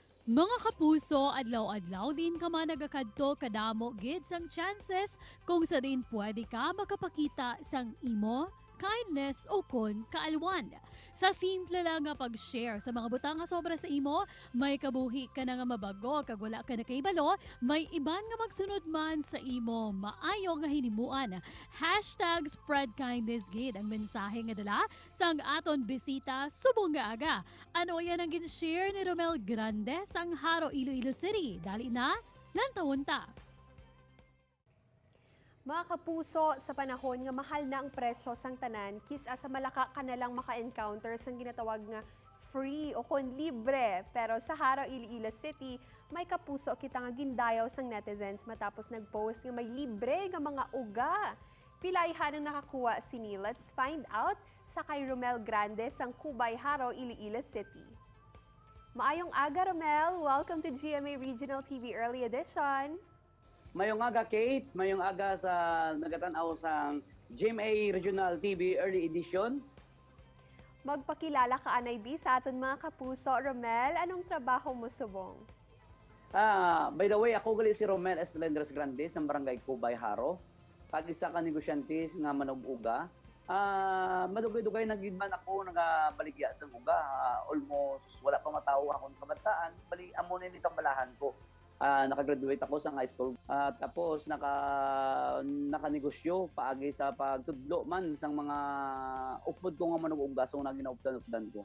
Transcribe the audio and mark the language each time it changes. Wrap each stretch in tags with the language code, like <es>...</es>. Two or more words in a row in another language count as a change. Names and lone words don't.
<hil>Mga kapuso, adlaw-adlaw din ka man nagakadto kadamo gid sang chances kung sa din pwede ka makapakita sang imo kindness o kon kaalwan. Sa simple lang nga pag-share sa mga butang nga sobra sa imo, may kabuhi ka na nga mabago kag wala ka na kaibalo, may iban nga magsunod man sa imo maayo nga hinimuan.</hil> <en>Hashtag spread kindness</en> <hil>gid ang mensahe nga dala sang aton bisita subong nga aga. Ano yan ang gin-share ni Romel Grande sang Haro, Iloilo City. Dali na, lantawon ta. Mga kapuso, sa panahon nga mahal na ang presyo sang tanan, kisa sa malaka ka na lang maka-encounter sang ginatawag nga free o kon libre. Pero sa Haro, Iloilo City, may kapuso kita nga gindayaw sang netizens matapos nag-post nga may libre nga mga uga. Pilaihan ang nakakuha sini.</hil> <en>Let's find out</en> <hil>sa kay</hil> <en>Romel Grande sang Kubay, Haro, Iloilo City. Maayong aga, Romel. Welcome to GMA Regional TV Early Edition.</en> <hil>Mayong aga, Kate. Mayong aga sa nagatanaw sa GMA Regional TV Early Edition. Magpakilala ka, Anay B, sa aton mga kapuso. Romel, anong trabaho mo subong?</hil> <en>By the way,</en> <hil>ako gali si Romel Estelendres Grande sa Barangay Kubay, Haro. Pag-isa ka negosyante nga manag-uga. Madugay-dugay na gid man ako nagabaligya sa uga. Almost wala pa matawo akong kabataan. Bali, amo na nitong balahan ko. Nakagraduate ako sa</hil> <en>high school.</en> <hil>Tapos nakanegosyo paagi sa pagtudlo man sang mga upod ko nga manug-uga so na ginaupdan-updan ko.</hil>